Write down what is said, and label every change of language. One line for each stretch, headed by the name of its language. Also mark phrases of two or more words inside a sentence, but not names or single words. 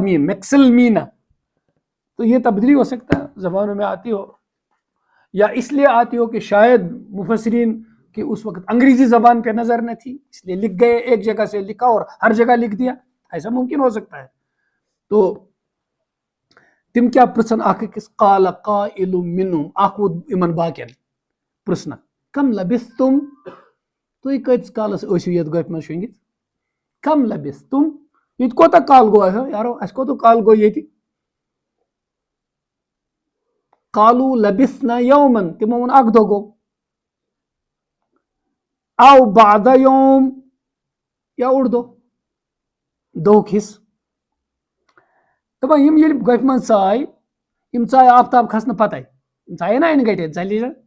Urdu: میم میکسلمینا تو یہ تبدیلی ہو سکتا ہے زبانوں میں آتی ہو یا اس لیے آتی ہو کہ شاید مفسرین کی اس وقت انگریزی زبان پہ نظر نہ تھی اس لیے لکھ گئے ایک جگہ سے لکھا اور ہر جگہ لکھ دیا ایسا ممکن ہو سکتا ہے تو تم کیا
Kashmiri: پرژھن اکھ أکِس
Arabic: قال قائل منهم
Kashmiri: اکھ ووٚد یِمن باقین پرژھنکھ
Arabic: کم لبثتم
Kashmiri: تُہۍ کۭتِس کالس ٲسِو یتھ گۄپھِ منٛز شۄنٛگِتھ
Arabic: کم لبثتم
Kashmiri: ییٚتہِ کوتاہ کال گوٚو یارو اَسہِ کوتاہ کال گوٚو ییٚتہِ
Arabic: قالوا لبثنا یومن
Kashmiri: تِمو ووٚن اکھ دۄہ گوٚو او بعد یوم یا اوٚڑ دۄہ دۄہُک حصہٕ دپان یِم ییٚلہِ گۄپھِ منٛز ژاے یِم ژاے آفتاب کھسنہٕ پتے یِم ژایے نا اَنہِ گٹے ژَلہِ